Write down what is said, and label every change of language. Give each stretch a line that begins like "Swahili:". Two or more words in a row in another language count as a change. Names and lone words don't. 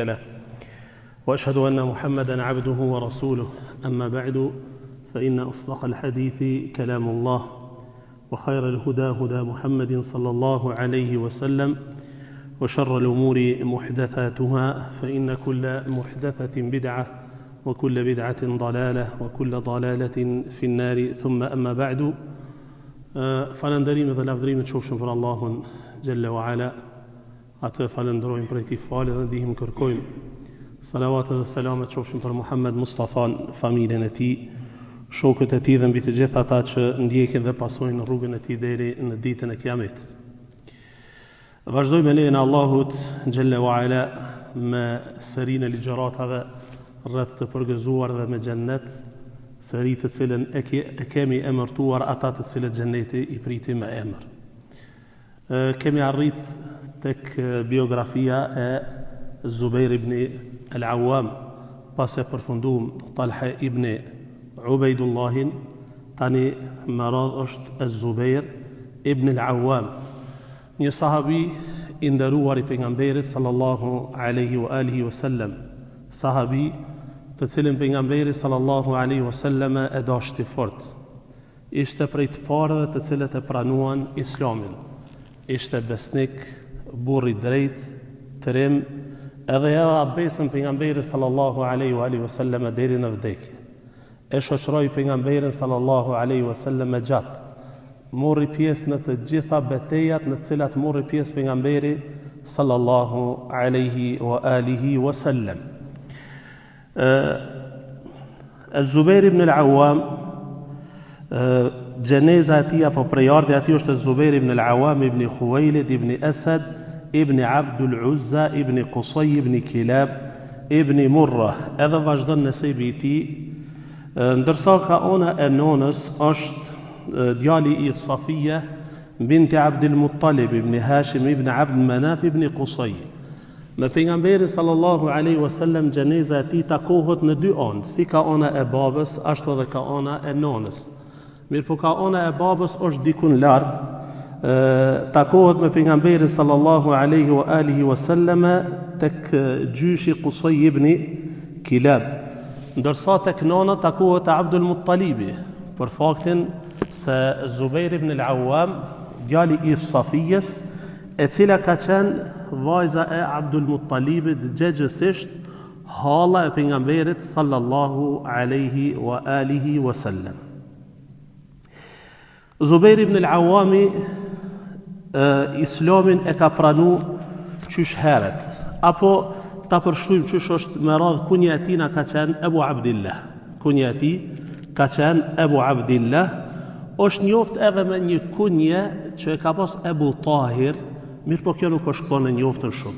Arabic: له وأشهد أن محمدا عبده ورسوله أما بعد فإن أصدق الحديث كلام الله وخير الهدى هدى محمد صلى الله عليه وسلم وشر الأمور محدثاتها فإن كل محدثة بدعة وكل بدعة ضلالة وكل ضلالة في النار ثم أما بعد فلندريم
Albanian: dhe lavdërimet qofshin për Allahun
Arabic: جل وعلا.
Albanian: Atë falenderojmë për këtij falë dhe ndihmë kërkojmë. Salavat dhe selamet qofshin për Muhammed Mustafan, familjen e tij, shokët e tij dhe mbi të gjithë ata që ndjekin dhe pasojnë rrugën e tij deri në ditën e Kiametit. Vazhdojmë me lejen e Allahut
Arabic: جل وعلا
Albanian: me serinë e ligjëratave rreth të përgëzuar dhe me xhennet, seri të cilën e kemi emërtuar ata të cilët xhenneti i priti me emër. Kemi arrit tek biografia e Zubair ibn al-Awwam, pas e përfunduam Talha ibn Ubejdullahin, tani më radh është Zubair ibn al-Awwam, një sahabi i nderuar i pejgamberit
Arabic: صلى الله عليه وعلى آله وسلم,
Albanian: sahabi të cilin pejgamberi
Arabic: صلى الله عليه وسلم
Albanian: e dashti fort. Ishte prej të parëve të cilët e pranuan Islamin. Ishte besnik, burr i drejt, trim, edhe ja besën pejgamberit
Arabic: صلى الله عليه وسلم
Albanian: deri në vdekje. E shoqëroi pejgamberin
Arabic: صلى الله عليه وسلم
Albanian: gjatë. Morri pjesë në të gjitha betejat në të cilat morri pjesë pejgamberi
Arabic: صلى الله عليه وسلم.
Albanian: Zubair ibn al-Awwam, gjeneza e tij apo prejardhja e tij është Zubair ibn al-Awwam ibn Khuwailid ibn Asad ibn Abdul Uzza ibn Qusay ibn Kilab ibn Murra. Edhe vazhdon nësebi i tij, ndërsa ka ona e nonës është djali i Safia binti Abdul Muttalib ibn Hashim ibn Abd Manaf ibn Qusay. Me pejgamberin
Arabic: صلى الله عليه وسلم
Albanian: gjeneza e tij takohet në dy anë, si ka ona e babës, ashtu edhe ka ona e nonës. Mirë po ka ona e babës është dikun lart, takohet me pejgamberin sallallahu
Arabic: عليه وسلم
Albanian: tek gjyshi Qusay ibn Kilab, ndërsa tek nona takohet te Abdul Muttalibi, për faktin se Zubair ibn al-Awwam, djali i Safijës, e cila ka qenë vajza e Abdul Muttalibit, gjegjesisht halla e pejgamberit
Arabic: صلى الله عليه وعلى آله وسلم.
Albanian: Zubair ibn al-Awwami Islamin e ka pranu qysh heret, apo ta përshkruajmë qysh është me radh kunja e tij na ka qenë Ebu Abdillah. Kunja e tij ka qenë Ebu Abdillah, është njoft edhe me një kunje që e ka pas Ebu Tahir, mirë po kjo nuk është konë njoftën shumë.